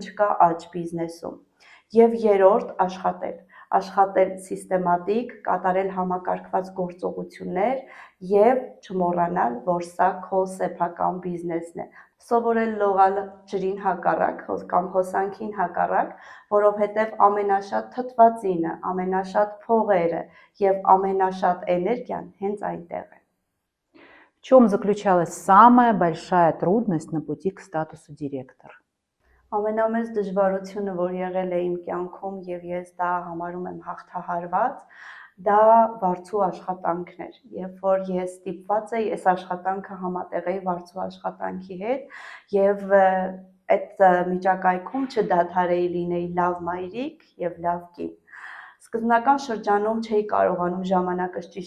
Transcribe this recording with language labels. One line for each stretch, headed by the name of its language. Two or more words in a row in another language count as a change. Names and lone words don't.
Armenian: չկա աճ բիզնեսում։ Եվ երրորդ, աշխատել սիստեմատիկ, կատարել համակարգված գործողություններ եւ չմոռանալ, որ սա քո սեփական բիզնեսն է։ Սովորել լողալ ջրին հակառակ կամ հոսանքին հակառակ, որովհետեւ ամենաշատ թթվածինը, ամենաշատ փողերը եւ ամենաշատ էներգիան հենց այնտեղ է։
Russian: В чем заключалась самая большая трудность на пути к статусу директор?
Armenian: Ամենամեծ դժվարությունը, որ եղել է իմ կյանքում եւ ես դա համարում եմ հաղթահարված, դա վարձու աշխատանքն էր, երբ որ ես ստիպված էի այս աշխատանքը համատեղեի վարձու աշխատանքի հետ եւ այդ միջակայքում չդադարեի լինեի լավ մայրիկ եւ լավ կին։ Սկզբնական շրջանում չէի կարողանում ժամանակս ճիշտ